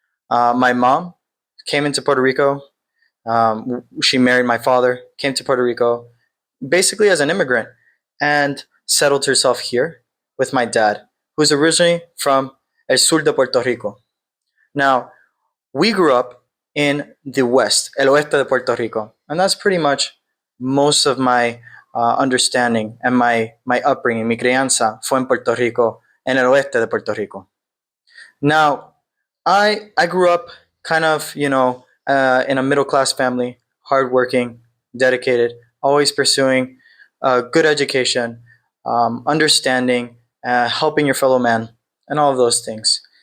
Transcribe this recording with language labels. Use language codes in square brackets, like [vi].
[en] My mom came into Puerto Rico. She married my father, came to Puerto Rico basically as an immigrant and settled herself here with my dad, who's originally from [es] El Sur de Puerto Rico. [en] Now, we grew up in the West, [es] El Oeste de Puerto Rico, [en] and that's pretty much most of my understanding and my upbringing. [es] Mi crianza fue en Puerto Rico, en el Oeste de Puerto Rico. [en] Now, I grew up kind of, in a middle-class family, hardworking, dedicated, always pursuing a good education, understanding, helping your fellow man, and all of those things.